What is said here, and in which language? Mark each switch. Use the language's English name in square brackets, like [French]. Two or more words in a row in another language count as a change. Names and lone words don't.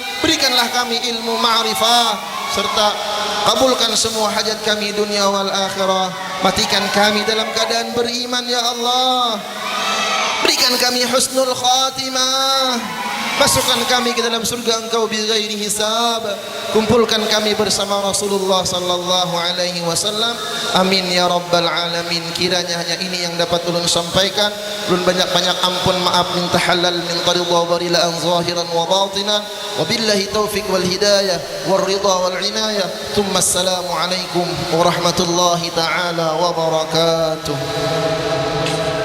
[Indonesian] Berikanlah kami ilmu ma'rifah, serta kabulkan semua hajat kami [Arabic] الدنيا والآخرة. [Indonesian] Matikan kami dalam keadaan beriman ya Allah. Berikan kami [Arabic] حسن الخاتمة. [Indonesian] Masukkan kami ke dalam surga Engkau [Arabic] بغير حساب. [Indonesian] Kumpulkan kami bersama Rasulullah [Arabic] صلى الله عليه وسلم. آمين يا رب العالمين. [Banjar] Kiranya hanya ini yang dapat ulun sampaikan. Ulun banyak-banyak ampun maaf, minta halal, minta ridha barilaan [Arabic] ظاهرا وباطنا. وبالله التوفيق والهداية والرضا والعناية. ثم السلام عليكم ورحمة الله تعالى وبركاته.